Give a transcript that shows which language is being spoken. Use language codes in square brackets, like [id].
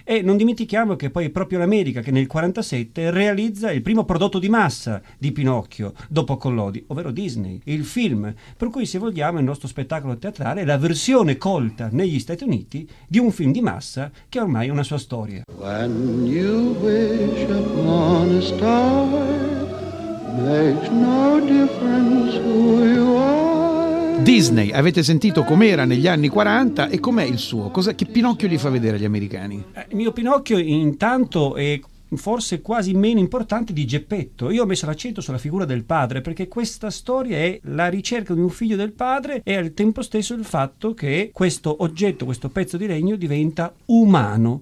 [it] E non dimentichiamo che poi è proprio l'America che nel 1947 realizza il primo prodotto di massa di Pinocchio, dopo Collodi, ovvero Disney, il film, per cui se vogliamo il nostro spettacolo teatrale è la versione colta negli Stati Uniti di un film di massa che ormai ha una sua storia. [en] When you wish upon a star, makes no difference who you are. [it] Disney, avete sentito com'era negli anni 40 e com'è il suo? Che Pinocchio gli fa vedere agli americani? Il mio Pinocchio intanto è forse quasi meno importante di Geppetto. Io ho messo l'accento sulla figura del padre perché questa storia è la ricerca di un figlio del padre e al tempo stesso il fatto che questo oggetto, questo pezzo di legno diventa umano.